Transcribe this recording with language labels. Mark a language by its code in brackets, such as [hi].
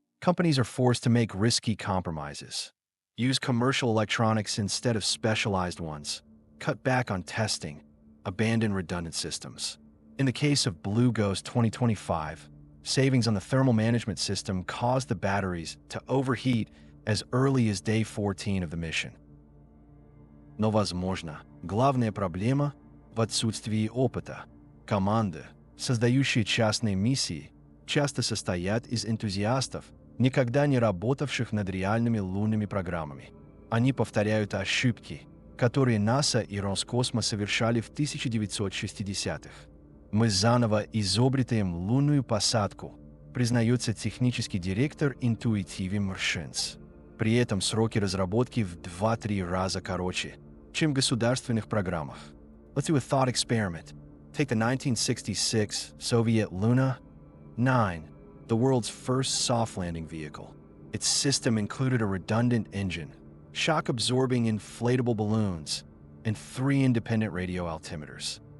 [en] Companies are forced to make risky compromises. Use commercial electronics instead of specialized ones. Cut back on testing. Abandon redundant systems. In the case of Blue Ghost 2025, savings on the thermal management system caused the batteries to overheat as early as day 14 of the mission. [ru] Но возможно, главная проблема в отсутствии опыта. Команды, создающие частные миссии, часто состоят из энтузиастов, никогда не работавших над реальными лунными программами. Они повторяют ошибки, которые НАСА и Роскосмос совершали в 1960-х. Мы заново изобретаем лунную посадку, признается технический директор Intuitive Machines. При этом сроки разработки в 2-3 раза короче, чем в государственных программах. [en] Let's do a thought experiment. Take the 1966 Soviet Luna 9, the world's first soft landing vehicle. Its system included a redundant engine, shock-absorbing inflatable balloons, and 3 independent radio altimeters.